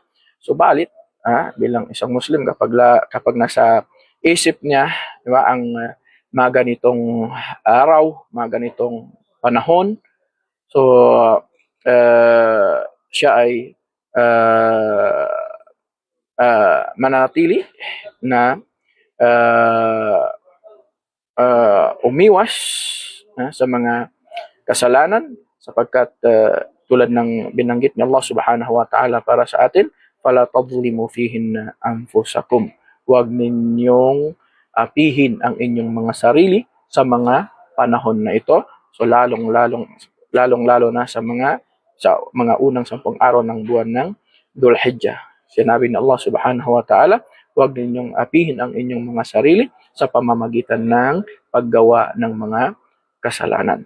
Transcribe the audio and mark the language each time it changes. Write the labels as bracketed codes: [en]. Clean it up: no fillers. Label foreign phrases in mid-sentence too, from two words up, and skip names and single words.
[tl] Subalit, bilang isang Muslim, kapag nasa isip niya, di ba, ang mga ganitong araw, mga ganitong panahon, so siya ay uh, mananatili na umiwas sa mga kasalanan sapagkat tulad ng binanggit ni Allah [ar] سبحانه وتعالى [tl] para sa atin, [ar] فلا تظلموا فيهن أنفسكم. [tl] Huwag ninyong apihin ang inyong mga sarili sa mga panahon na ito. So lalong-lalo na sa mga unang 10 araw ng buwan ng Dhul-Hijjah. Sinabi ni Allah [ar] سبحانه وتعالى, [tl] huwag ninyong apihin ang inyong mga sarili sa pamamagitan ng paggawa ng mga kasalanan.